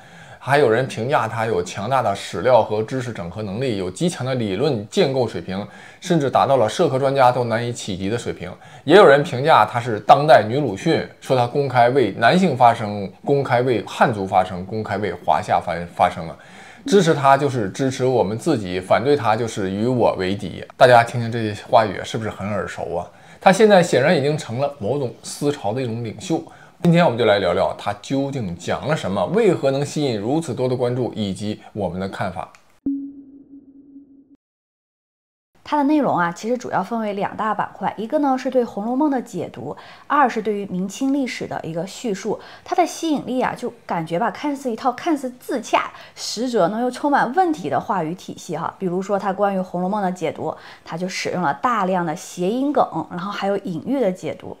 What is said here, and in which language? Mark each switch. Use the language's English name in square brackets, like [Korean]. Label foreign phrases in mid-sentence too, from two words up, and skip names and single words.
[Chinese] 還有人評價他有強大的史料和知識整合能力，有極強的理論建構水平，甚至達到了社科專家都難以企及的水平。也有人評價他是當代女魯迅，說他公開為男性發聲，公開為漢族發聲，公開為華夏發聲啊！支持他就是支持我們自己，反對他就是與我為敵。大家聽聽這些話語是不是很耳熟啊？他現在顯然已經成了某種思潮的一種領袖。今天我們就來聊聊他究竟講了什麼，為何能吸引如此多的關注，以及我們的看法。它的內容啊，其實主要分為2大板塊，一個呢是對《紅樓夢》的解讀，二是對於明清歷史的一個敘述。它的吸引力啊，就感覺吧，看似一套看似自洽，實則呢又充滿問題的話語體系哈。比如說，它關於《紅樓夢》的解讀，它就使用了大量的諧音梗，然後還有隱喻的解讀。